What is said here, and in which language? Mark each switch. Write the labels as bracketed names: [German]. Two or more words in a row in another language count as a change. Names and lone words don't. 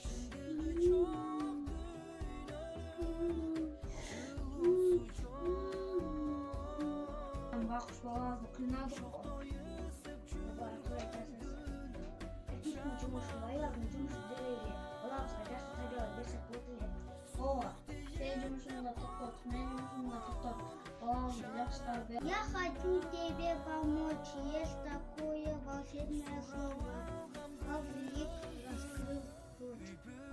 [Kyrgyz] Бакыш балаңызды кыйнадык го. Ооба. Сен жумушуңда токтот, мен жумушумда токтоп. Балаңызды жакшылап бер. [Russian] Я хочу тебе помочь. Есть такое волшебное слово. Павлик раскрыл рот.